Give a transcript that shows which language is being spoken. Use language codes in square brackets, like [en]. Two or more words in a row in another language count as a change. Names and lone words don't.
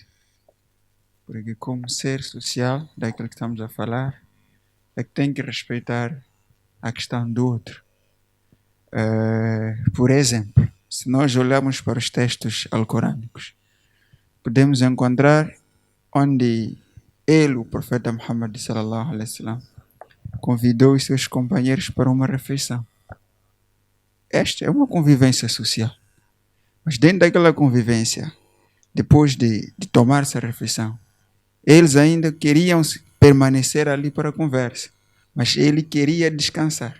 [pt] Porque como ser social, daquilo que estamos a falar, é que tem que respeitar a questão do outro. Por exemplo, se nós olharmos para os textos alcorânicos, podemos encontrar onde ele, o profeta Muhammad [ar] صلى الله عليه وسلم, [pt] convidou os seus companheiros para uma refeição. Esta é uma convivência social. Mas dentro daquela convivência, depois de tomar essa refeição, eles ainda queriam permanecer ali para a conversa, mas ele queria descansar.